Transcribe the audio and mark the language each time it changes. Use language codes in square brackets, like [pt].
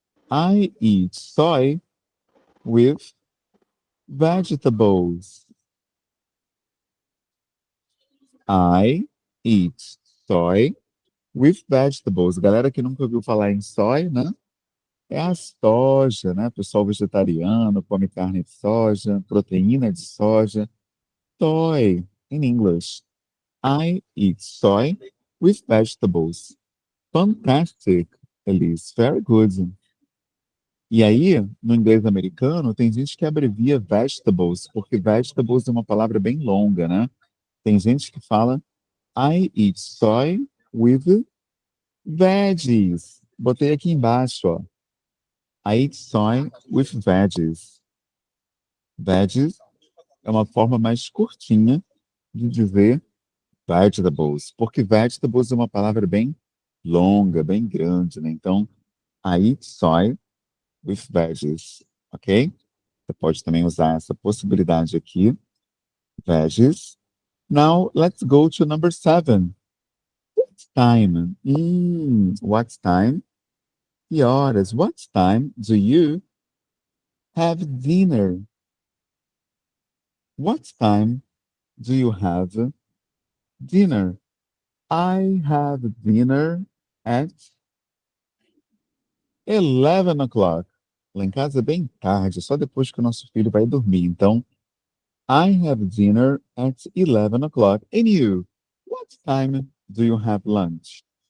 [en] I eat soy with vegetables. I eat soy with vegetables. [pt] Galera que nunca ouviu falar em soy, né? É a soja, né? Pessoal vegetariano come carne de soja, proteína de soja. [en] Soy, in English. I eat soy with vegetables. Fantastic, Elise. Very good. [pt] E aí, no inglês americano, tem gente que abrevia vegetables, porque vegetables é uma palavra bem longa, né? Tem gente que fala [en] I eat soy with veggies. [pt] Botei aqui embaixo, ó. [en] I eat soy with veggies. [pt] Veggies é uma forma mais curtinha de dizer vegetables, porque vegetables é uma palavra bem longa, bem grande, né? [en] Então, I eat soy with veggies, ok? [pt] Você pode também usar essa possibilidade aqui, veggies. [en] Now, let's go to number 7. Time. What time? [pt] Que horas? [en] What time do you have dinner? What time do you have dinner? I have dinner at 11 o'clock. [pt] Lá em casa é bem tarde, só depois que o nosso filho vai dormir. [en] Então, I have dinner at 11 o'clock. And you? What time do you have lunch?